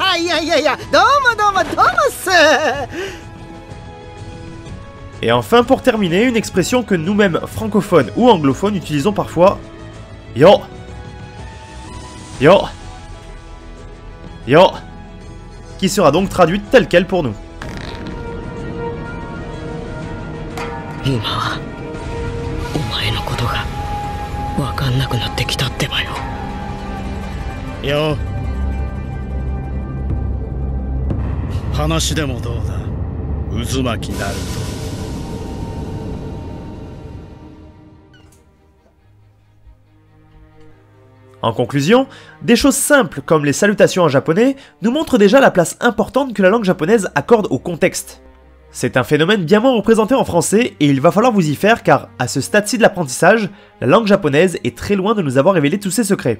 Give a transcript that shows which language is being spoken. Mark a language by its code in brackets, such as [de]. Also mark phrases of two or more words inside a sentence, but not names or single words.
[fr] Et enfin, pour terminer, une expression que nous-mêmes, francophones ou anglophones, utilisons parfois. [ja] Yo. Yo. Yo. [fr] Qui sera donc traduite telle quelle pour nous. [ja] Yo. 話でもどうだ? Uzumaki Naruto. [fr] En conclusion, des choses simples comme les salutations en japonais nous montrent déjà la place importante que la langue japonaise accorde au contexte. C'est un phénomène bien moins représenté en français et il va falloir vous y faire car, à ce stade-ci de l'apprentissage, la langue japonaise est très loin de nous avoir révélé tous ses secrets.